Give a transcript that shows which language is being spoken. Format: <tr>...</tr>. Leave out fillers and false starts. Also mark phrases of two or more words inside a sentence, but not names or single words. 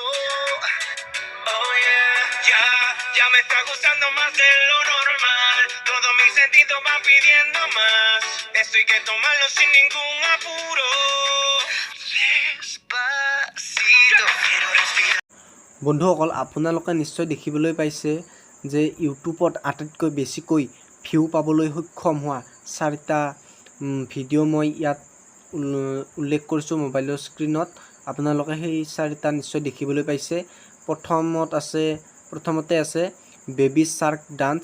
<en>Oh yeah,</en> <es>ya me está gustando más de lo normal. Todos mis sentidos van pidiendo más. Esto hay que tomarlo sin ningún apuro. Despacito, quiero respirar.</es> <as>বন্ধুসকল আপোনালোকে নিশ্চয় দেখিবলৈ পাইছে যে ইউটিউবত আটাইতকৈ বেছিকৈ ভিউ পাবলৈ সক্ষম হোৱা 4টা ভিডিঅ' মই ইয়াত উল্লেখ কৰিছোঁ মোবাইলৰ স্ক্ৰীনত। আপোনালোকে সেই 4টা নিশ্চয় দেখিবলৈ পাইছে। প্ৰথমতে আছে বেবী শাৰ্ক ডান্স।</as>